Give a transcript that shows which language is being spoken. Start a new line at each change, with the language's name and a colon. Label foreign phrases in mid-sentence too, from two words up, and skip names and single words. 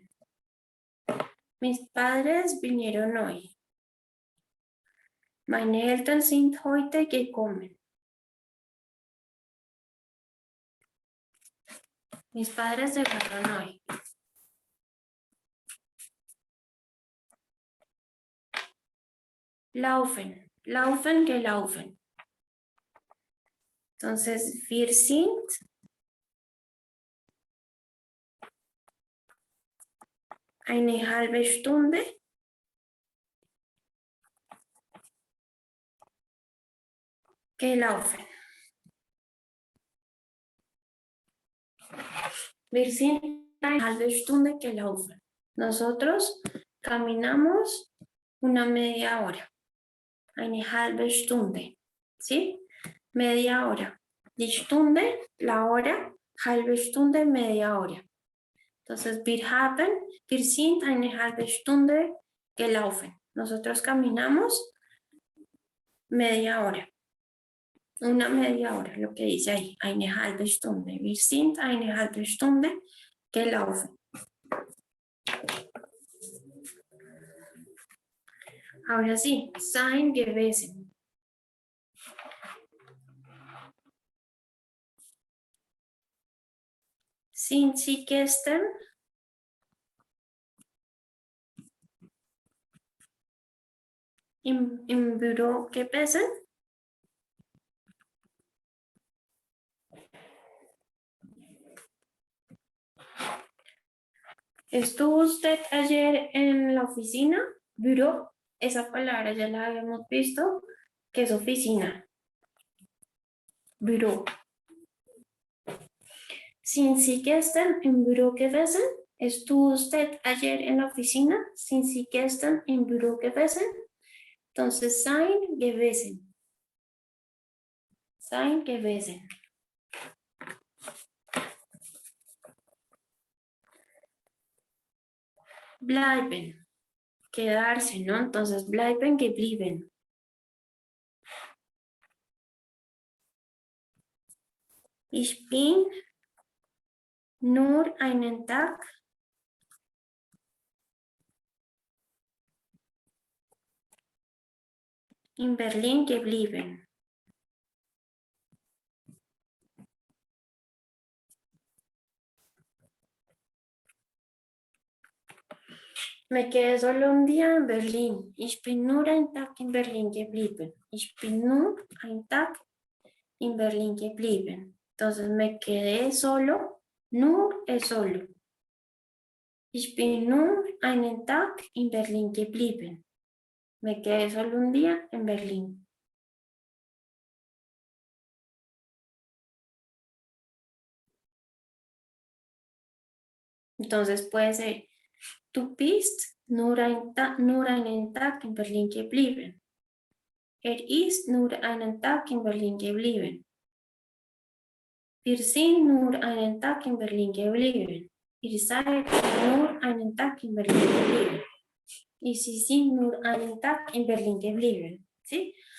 Spanish: Mis padres vinieron hoy.
German: Meine Eltern sind heute gekommen.
Spanish: Mis padres llegaron hoy.
German: Laufen, laufen, gelaufen. Entonces, wir sind eine halbe Stunde gelaufen. Wir sind eine halbe Stunde gelaufen.
Spanish: Nosotros caminamos una media hora.
German: Eine halbe Stunde.
Spanish: ¿Sí? Media hora.
German: Die Stunde,
Spanish: la hora.
German: Halbe Stunde,
Spanish: media hora. Entonces,
German: wir sind eine halbe Stunde gelaufen.
Spanish: Nosotros caminamos media hora. Una media hora, lo que dice ahí.
German: Eine halbe Stunde. Wir sind eine halbe Stunde gelaufen.
Spanish: Ahora sí,
German: sein gewesen. Sind Sie gestern im Büro gewesen?
Spanish: ¿Estuvo usted ayer en la oficina? Büro, esa palabra ya la habíamos visto, que es oficina.
German: Büro. Sind Sie gestern im Büro gewesen?
Spanish: ¿Estuvo usted ayer en la oficina?
German: Sind Sie gestern im Büro gewesen? Entonces, sein gewesen. Sein gewesen. Bleiben.
Spanish: Quedarse, ¿no? Entonces,
German: bleiben, geblieben. Ich bin nur einen Tag in Berlin geblieben.
Spanish: Me quedé solo un día en Berlín.
German: Ich bin nur einen Tag in Berlin geblieben. Ich bin nur einen Tag in Berlin geblieben.
Spanish: Entonces me quedé solo. Nur es solo.
German: Ich bin nur einen Tag in Berlin geblieben.
Spanish: Me quedé solo un día en Berlín. Entonces puede ser,
German: du bist nur einen Tag in Berlin geblieben. Ist nur einen Tag in Berlin geblieben. Wir sind nur einen Tag in Berlin geblieben. Ihr seid nur einen Tag in Berlin geblieben.
Spanish: Y si
German: sind nur einen Tag in Berlin geblieben.
Spanish: ¿Sí?